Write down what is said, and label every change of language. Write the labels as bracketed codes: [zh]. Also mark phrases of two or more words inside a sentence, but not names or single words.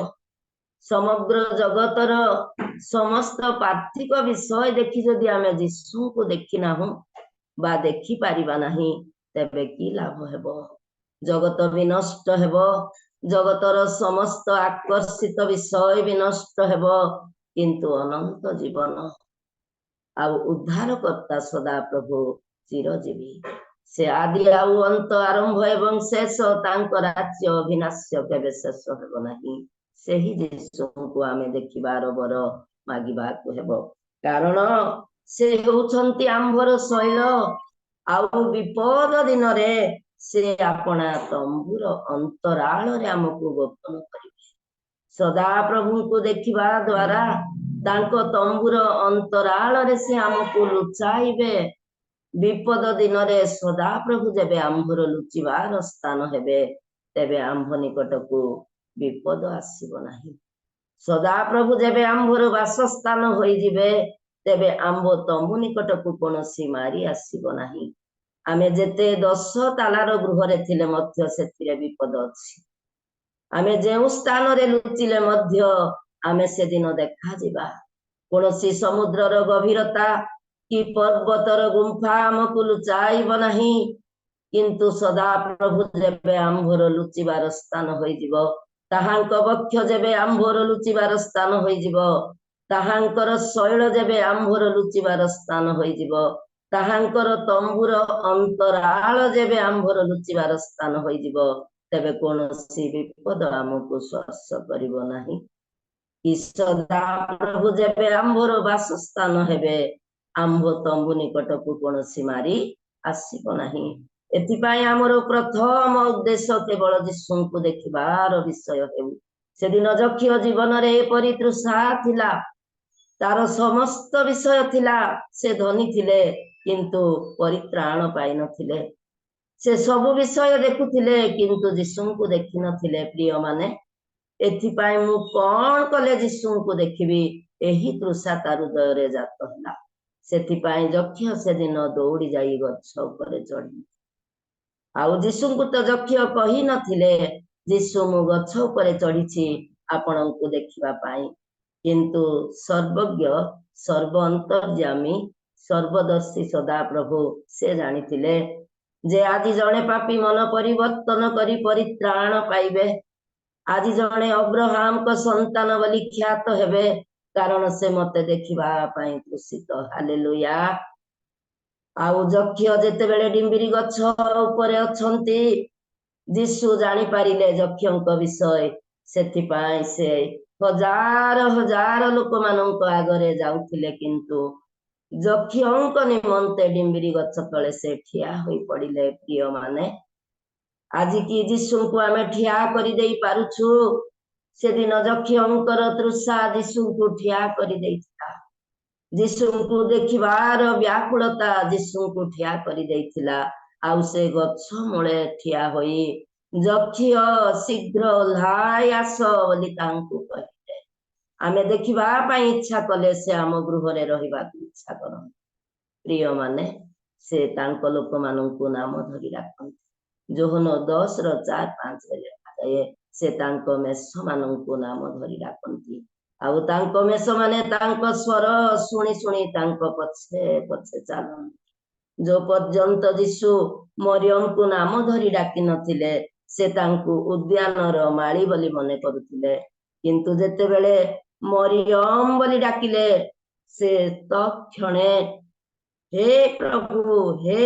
[or] ସମଗ୍ର ଜଗତର ସମସ୍ତ ପାର୍ଥିକ ବିଷୟ ଦେଖି ଯଦି ଆମେ ଯୀଶୁଙ୍କୁ ଦେଖି ନାହୁଁ ବା ଦେଖିପାରିବା ନାହିଁ, ତେବେ କି ଲାଭ ହେବ? ଜଗତ ବି ନଷ୍ଟ ହେବ, ଜଗତର ସମସ୍ତ ଆକର୍ଷିତ ବିଷୟ ବି ନଷ୍ଟ ହେବ, କିନ୍ତୁ ଅନନ୍ତ ଜୀବନ ଆଉ ଉଦ୍ଧାରକର୍ତ୍ତା ସଦାପ୍ରଭୁ ଚିରଜୀବୀ। ସେ ଆଦି ଆଉ ଅନ୍ତ ଆରମ୍ଭ ଏବଂ ଶେଷ ତାଙ୍କ ରାଜ୍ୟ ଅବିନାଶ୍ୟ କେବେ ଶେଷ ହେବ ନାହିଁ ସେହି ଯୀଶୁ କୁ ଆମେ ଦେଖିବାର ବର ମାଗିବାକୁ ହେବ କାରଣ ସେ ହେଉଛନ୍ତି ଆମ୍ଭର ଶୈଳ ଆଉ ବିପଦ ଦିନ ରେ ସେ ଆପଣା ତମ୍ବୁର ଅନ୍ତରାଳ ରେ ଆମକୁ ଗୋପନ କରିବେ ସଦାପ୍ରଭୁ କୁ ଦେଖିବା ଦ୍ୱାରା ତାଙ୍କ ତମ୍ବୁର ଅନ୍ତରାଳ ରେ ସେ ଆମକୁ ଲୁଚାଇବେ ବିପଦ ଦିନ ରେ ସଦାପ୍ରଭୁ ଯେବେ ଆମ୍ଭର ଲୁଚିବାର ସ୍ଥାନ ହେବେ ତେବେ ଆମ୍ଭ ନିକଟ କୁ ବିପଦ ଆସିବ ନାହିଁ ସଦାପ୍ରଭୁ ଯେବେ ଆମ୍ଭର ବାସସ୍ଥାନ ହୋଇ ଯିବେ ତେବେ ଆମ୍ଭ ତମ୍ବୁ ନିକଟ କୁ କୌଣସି ମାରୀ ଆସିବ ନାହିଁ ଆମେ ଯେତେ 10 ତାଲାର ଗୃହ ରେ ଥିଲେ ମଧ୍ୟ ସେଠିରେ ବିପଦ ଅଛି ଆମେ ଯେଉଁ ସ୍ଥାନ ରେ ଲୁଚିଲେ ମଧ୍ୟ ଆମେ ସେ ଦିନ ଦେଖା ଯିବ କୌଣସି ସମୁଦ୍ରର ଗଭୀରତା କି ପର୍ବତର ଗୁମ୍ଫା ଆମକୁ ଲୁଚାଇବ ନାହିଁ କିନ୍ତୁ ସଦାପ୍ରଭୁ ଯେବେ ଆମ୍ଭର ଲୁଚିବାର ସ୍ଥାନ ହୋଇ ଯିବ ତାହାଙ୍କ ବକ୍ଷ ଯେବେ ଆମ୍ଭର ଲୁଚିବାର ସ୍ଥାନ ହୋଇ ଯିବ ତାହାଙ୍କର ଶୈଳ ଯେବେ ଆମ୍ଭର ଲୁଚିବାର ସ୍ଥାନ ହୋଇ ଯିବ ତାହାଙ୍କର ତମ୍ବୁର ଅନ୍ତରାଳ ଯେବେ ଆମ୍ଭର ଲୁଚିବାର ସ୍ଥାନ ହୋଇ ଯିବ ତେବେ କୌଣସି ବିପଦ ଆମକୁ ସ୍ପର୍ଶ କରିବ ନାହିଁ କି ସଦା ପ୍ରଭୁ ଯେବେ ଆମ୍ଭର ବାସସ୍ଥାନ ହେବେ ଆମ୍ଭ ତମ୍ବୁ ନିକଟ କୁ କୌଣସି ମାରୀ ଆସିବ ନାହିଁ ଏଥିପାଇଁ ଆମର ପ୍ରଥମ ଉଦ୍ଦେଶ୍ୟ କେବଳ ଯୀଶୁ କୁ ଦେଖିବାର ବିଷୟ ହେଉ ସେ ଦିନ ଜକ୍ଷିୟ ଜୀବନ ରେ ଏପରି ତୃଷା ଥିଲା ତାର ସମସ୍ତ ବିଷୟ ଥିଲା ସେ ଧନୀ ଥିଲେ କିନ୍ତୁ ପରିତ୍ରାଣ ପାଇ ନଥିଲେ ସେ ସବୁ ବିଷୟ ଦେଖୁଥିଲେ କିନ୍ତୁ ଯୀଶୁ କୁ ଦେଖି ନଥିଲେ ପ୍ରିୟ ମାନେ ଏଥିପାଇଁ ମୁଁ କେଉଁ କଲେ ଯୀଶୁ କୁ ଦେଖିବି ଏହି ତୃଷା ତାର ହୃଦୟ ରେ ଜାତ ହେଲା ସେଥିପାଇଁ ଜକ୍ଷିୟ ସେ ଦିନ ଦୌଡ଼ି ଯାଇ ଗଛ ଉପରେ ଚଢ଼ି ଆଉ ଯୀଶୁ କୁ ତ ଜକ୍ଷିୟ କହି ନଥିଲେ ଯୀଶୁ ମୁଁ ଗଛ ଉପରେ ଚଢ଼ିଛି ଆପଣଙ୍କୁ ଦେଖିବା ପାଇଁ କିନ୍ତୁ ସର୍ବଜ୍ଞ ସର୍ବ ଅନ୍ତର୍ଯ୍ୟାମୀ ସର୍ବଦର୍ଶୀ ସଦା ପ୍ରଭୁ ସେ ଜାଣିଥିଲେ ଯେ ଆଦି ଜଣେ ପାପୀ ମନ ପରିବର୍ତ୍ତନ କରି ପରିତ୍ରାଣ ପାଇବେ ଆଦି ଜଣେ ଅବ୍ରହାମ କୁ ସନ୍ତାନ ବୋଲି ଖ୍ୟାତ ହେବେ କାରଣ ସେ ମତେ ଦେଖିବା ପାଇଁ କୃଷିତ ହାଲେଲୂୟା ଆଉ ଜକ୍ଷିୟ ଯେତେ ବେଳେ ଡିମ୍ବିରି ଗଛ ଉପର ଅଛନ୍ତି ଯୀଶୁ ଜାଣି ପାରିଲେ ଜକ୍ଷିୟଙ୍କ ବିଷୟ ସେଥିପାଇଁ ସେ ହଜାର ହଜାର ଲୋକ ମାନଙ୍କ ଆଗରେ ଯାଉଥିଲେ କିନ୍ତୁ ଜକ୍ଷିୟଙ୍କ ନିମନ୍ତେ ଡିମ୍ବିରି ଗଛ ତଳେ ସେ ଠିଆ ହୋଇ ପଡ଼ିଲେ ପ୍ରିୟ ମାନେ ଆଜି କି ଯୀଶୁ କୁ ଆମେ ଠିଆ କରି ଦେଇ ପାରୁଛୁ ସେ ଦିନ ଜକ୍ଷିୟଙ୍କର ତୃଷା ଯୀଶୁ କୁ ଠିଆ କରି ଦେଇଥିଲା ଯୀଶୁ କୁ ଦେଖିବାର ବ୍ୟାକୁଳତା ଯୀଶୁ କୁ ଠିଆ କରି ଦେଇଥିଲା ଆଉ ସେ ଗଛ ମୂଳେ ଠିଆ ହୋଇ ଜକ୍ଷିୟ ଶୀଘ୍ର ଓହ୍ଲାଇ ଆସ ବୋଲି ତାଙ୍କୁ କହିଲେ ଆମେ ଦେଖିବା ପାଇଁ ଇଚ୍ଛା କଲେ ସେ ଆମ ଗୃହ ରେ ରହିବା ଇଚ୍ଛା କରନ୍ତି ପ୍ରିୟ ମାନେ ସେ ତାଙ୍କ ଲୋକ ମାନଙ୍କୁ ନାମ ଧରି ରଖନ୍ତି ଯୋହନ 10:4-5 ରେ ଲେଖା ଯାଏ ସେ ତାଙ୍କ ମେଷ ମାନଙ୍କୁ ନାମ ଧରି ରଖନ୍ତି ଆଉ ତାଙ୍କ ମେଷ ମାନେ ତାଙ୍କ ସ୍ୱର ଶୁଣି ଶୁଣି ତାଙ୍କ ପଛେ ପଛେ ଚାଲନ୍ତି ଯେ ପର୍ଯ୍ୟନ୍ତ ଯୀଶୁ ମରିୟମ କୁ ନାମ ଧରି ଡାକି ନଥିଲେ ସେ ତାଙ୍କୁ ଉଦ୍ୟାନର ମାଳୀ ବୋଲି ମନେ କରୁଥିଲେ କିନ୍ତୁ ଯେତେ ବେଳେ ମରିୟମ ବୋଲି ଡାକିଲେ ସେ ତତ୍କ୍ଷଣେ ହେ ପ୍ରଭୁ ହେ